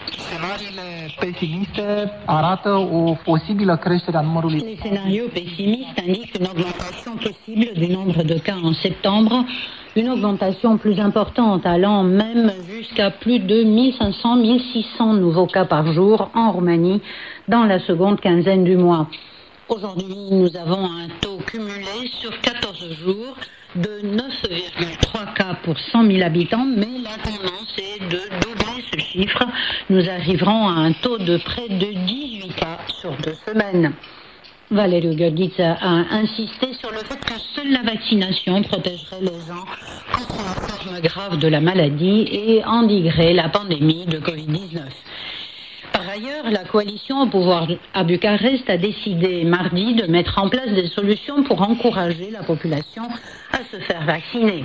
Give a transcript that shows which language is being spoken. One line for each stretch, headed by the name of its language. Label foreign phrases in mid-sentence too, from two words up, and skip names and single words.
French: Les scénarios pessimistes indiquent une augmentation possible du nombre de cas en septembre, une augmentation plus importante allant même jusqu'à plus de 1500-1600 nouveaux cas par jour en Roumanie dans la seconde quinzaine du mois. Aujourd'hui, nous avons un taux cumulé sur 14 jours de 9,3 cas pour 100 000 habitants, mais la tendance est de doubler ce chiffre. Nous arriverons à un taux de près de 18 cas sur 2 semaines. Valeriu Gheorghiță a insisté sur le fait que seule la vaccination protégerait les gens contre la forme grave de la maladie et endiguerait la pandémie de Covid-19. Par ailleurs, la coalition au pouvoir à Bucarest a décidé mardi de mettre en place des solutions pour encourager la population à se faire vacciner.